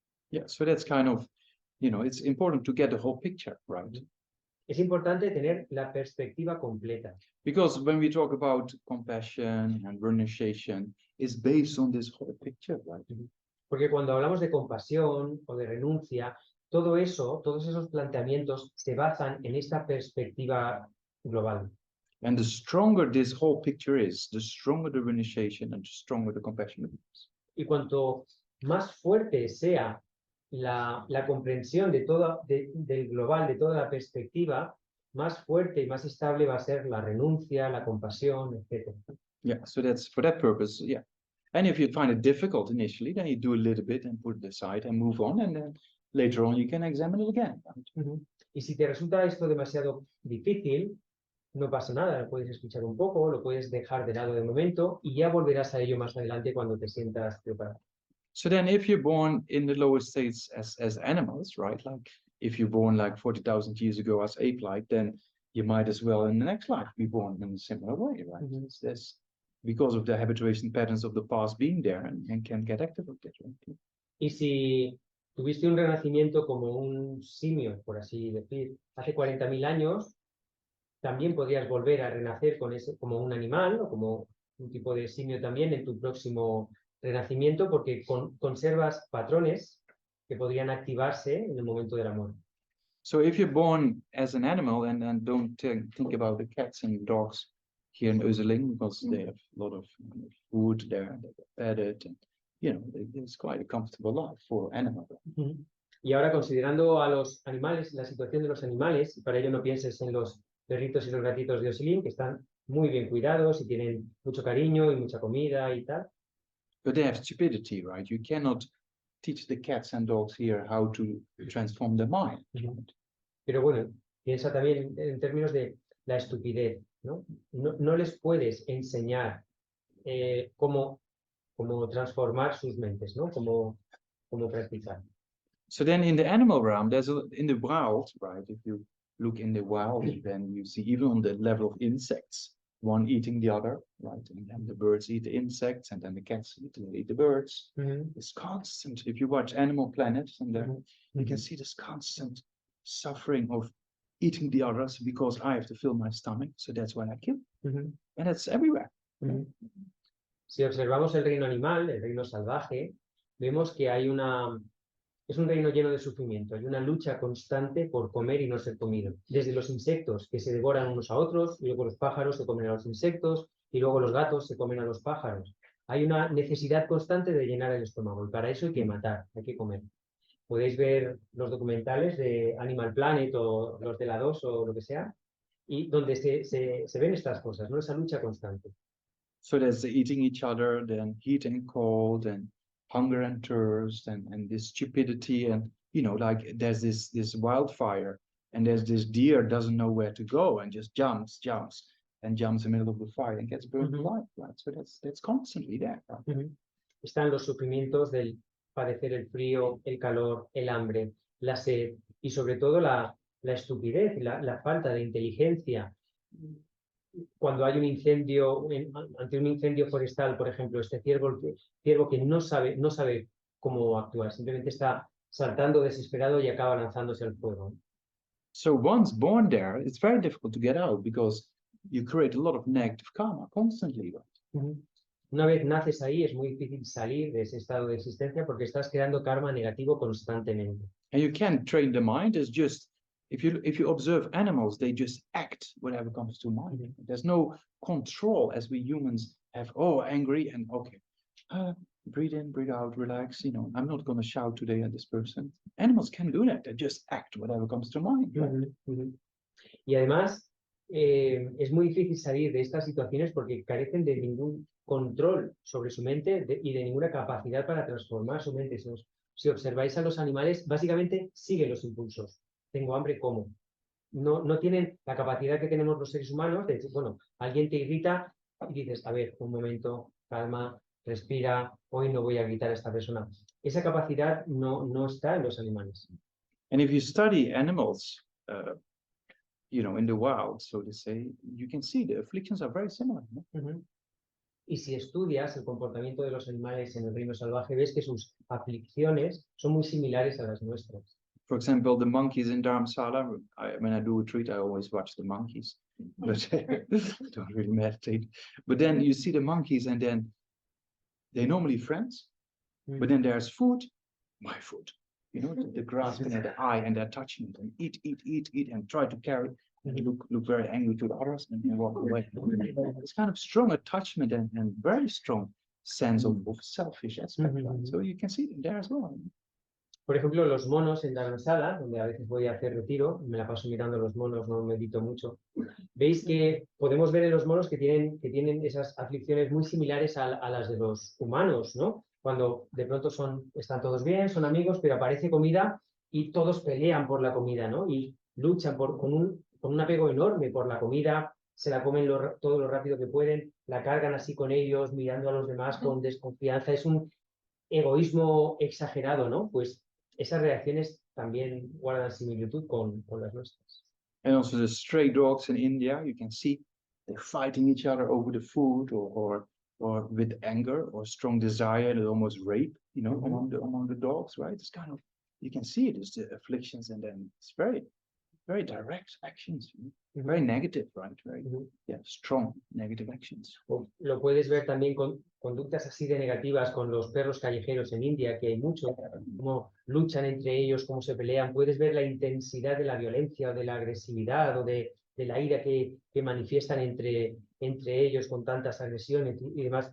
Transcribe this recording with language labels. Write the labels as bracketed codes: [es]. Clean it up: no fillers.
[en] Yeah, so that's kind of, it's important to get the whole picture, right? [es] Es importante tener la perspectiva completa. [en] Because when we talk about compassion and renunciation, it's based on this whole picture, right? [es] Porque cuando hablamos de compasión o de renuncia, todo eso, todos esos planteamientos se basan en esta perspectiva global. [en] And the stronger this whole picture is, the stronger the renunciation and the stronger the compassion becomes. [es] Y cuanto más fuerte sea la comprensión de del global, de toda la perspectiva, más fuerte y más estable va a ser la renuncia, la compasión, etc. [en] Yeah, so that's for that purpose, yeah. And if you find it difficult initially, then you do a little bit and put it aside and move on, and then later on you can examine it again. Right? [es] Y si te resulta esto demasiado difícil, no pasa nada, lo puedes escuchar un poco, lo puedes dejar de lado de momento y ya volverás a ello más adelante cuando te sientas preparado. [en] So then if you're born in the lower states as animals, right? Like if you're born like 40,000 years ago as ape-like, then you might as well in the next life be born in a similar way, right? It's because of the habituation patterns of the past being there and can get activated. Right? [es] Y si tuviste un renacimiento como un simio, por así decir, hace 40.000 años, también podrías volver a renacer como un animal o como un tipo de simio también en tu próximo renacimiento porque conservas patrones que podrían activarse en el momento de la muerte. [en] So if you're born as an animal and don't think about the cats and dogs here in Özeling because they have a lot of food there, they're fed and it's quite a comfortable life for animals. [es] Y ahora considerando a los animales, la situación de los animales, para ello no pienses en los perritos y los gatitos de Özeling que están muy bien cuidados y tienen mucho cariño y mucha comida y tal. [en] But they have stupidity, right? You cannot teach the cats and dogs here how to transform their mind. [es] Pero bueno, piensa también en términos de la estupidez, ¿no? No les puedes enseñar cómo transformar sus mentes, ¿no? Cómo practicar. [en] So then in the animal realm, in the wild, right? If you look in the wild, then you see even on the level of insects, one eating the other, right? And then the birds eat the insects, and then the cats eat the birds. It's constant. If you watch Animal Planet, and then you can see this constant suffering of eating the others because I have to fill my stomach, so that's why I kill. And it's everywhere. [es] Si observamos el reino animal, el reino salvaje, vemos que es un reino lleno de sufrimiento, hay una lucha constante por comer y no ser comido. Desde los insectos que se devoran unos a otros, y luego los pájaros se comen a los insectos, y luego los gatos se comen a los pájaros. Hay una necesidad constante de llenar el estómago, y para eso hay que matar, hay que comer. Podéis ver los documentales de Animal Planet o los de la 2 o lo que sea, y donde se ven estas cosas, ¿no? Esa lucha constante. [en] So there's eating each other, then heat and cold, and hunger and thirst, and this stupidity, and like there's this wildfire, and there's this deer doesn't know where to go and just jumps in the middle of the fire and gets burned alive, right? So that's constantly there. Right? [es] Están los sufrimientos del padecer el frío, el calor, el hambre, la sed y sobre todo la la estupidez, la falta de inteligencia. Cuando hay un incendio, ante un incendio forestal, por ejemplo, este ciervo que no sabe cómo actuar, simplemente está saltando desesperado y acaba lanzándose al fuego. [en] So once born there, it's very difficult to get out because you create a lot of negative karma constantly. Right? [es] Una vez naces ahí, es muy difícil salir de ese estado de existencia porque estás creando karma negativo constantemente. [en] And you can't train the mind. It's just if you observe animals, they just act whatever comes to mind. There's no control as we humans have. Oh, angry and okay, breathe in, breathe out, relax. You know, I'm not going to shout today at this person. Animals can do that. They just act whatever comes to mind. Right? [es] Y además es muy difícil salir de estas situaciones porque carecen de ningún control sobre su mente y de ninguna capacidad para transformar su mente. Si observáis a los animales, básicamente siguen los impulsos. Tengo hambre, como. No tienen la capacidad que tenemos los seres humanos de decir, bueno, alguien te irrita y dices, a ver, un momento, calma, respira, hoy no voy a gritar a esta persona. Esa capacidad no está en los animales. [en] And if you study animals, you know, in the wild, so to say, you can see the afflictions are very similar. No? [es] Y si estudias el comportamiento de los animales en el reino salvaje, ves que sus aflicciones son muy similares a las nuestras. [en] For example, the monkeys in Dharamsala, when I do a retreat, I always watch the monkeys, but don't really meditate. But then you see the monkeys and then they're normally friends, but then there's food, my food, you know, the grasping at the eye and they're touching it and eat and try to carry and look very angry to the others and walk away. It's kind of strong attachment and very strong sense of selfish aspect. Right? So you can see it there as well. [es] Por ejemplo, los monos en Dharamsala, donde a veces voy a hacer retiro, me la paso mirando los monos, no medito mucho. Veis que podemos ver en los monos que tienen esas aflicciones muy similares a las de los humanos, ¿no? Cuando de pronto están todos bien, son amigos, pero aparece comida y todos pelean por la comida, ¿no? Y luchan con un apego enorme por la comida, se la comen todo lo rápido que pueden, la cargan así con ellos, mirando a los demás con desconfianza. Es un egoísmo exagerado, ¿no? Pues esas reacciones también guardan similitud con las nuestras. [en] And also the stray dogs in India, you can see they're fighting each other over the food or with anger or strong desire and almost rape, you know, among the dogs, right? It's kind of, you can see it as the afflictions and then it's very direct actions, very negative, right? Very strong negative actions. [es] Lo puedes ver también con conductas así de negativas con los perros callejeros en India, que hay mucho, cómo luchan entre ellos, cómo se pelean. Puedes ver la intensidad de la violencia o de la agresividad o de la ira que manifiestan entre ellos con tantas agresiones y demás.